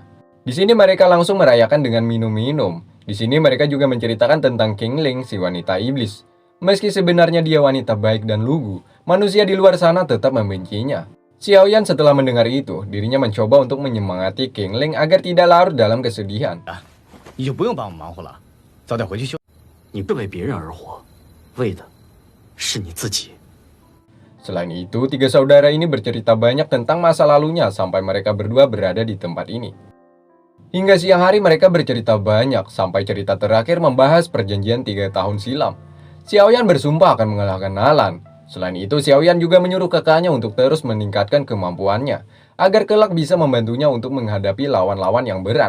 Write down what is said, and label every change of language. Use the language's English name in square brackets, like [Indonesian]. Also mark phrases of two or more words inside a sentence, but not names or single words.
[Indonesian] Di sini mereka langsung merayakan dengan minum-minum. Di sini mereka juga menceritakan tentang Qingling, si wanita iblis. Meski sebenarnya dia wanita baik dan lugu, manusia di luar sana tetap membencinya. Xiaoyan setelah mendengar itu, dirinya mencoba untuk menyemangati Qingling agar tidak larut dalam kesedihan. [Chinese] 你就不用帮我忙活了，早点回去休。你不为别人而活，为的是你自己。 [Indonesian] Selain itu, tiga saudara ini bercerita banyak tentang masa lalunya sampai mereka berdua berada di tempat ini. Hingga siang hari mereka bercerita banyak sampai cerita terakhir membahas perjanjian 3 tahun silam. Xiaoyan bersumpah akan mengalahkan Nalan. Selain itu, Xiaoyan juga menyuruh kakaknya untuk terus meningkatkan kemampuannya agar kelak bisa membantunya untuk menghadapi lawan-lawan yang berat.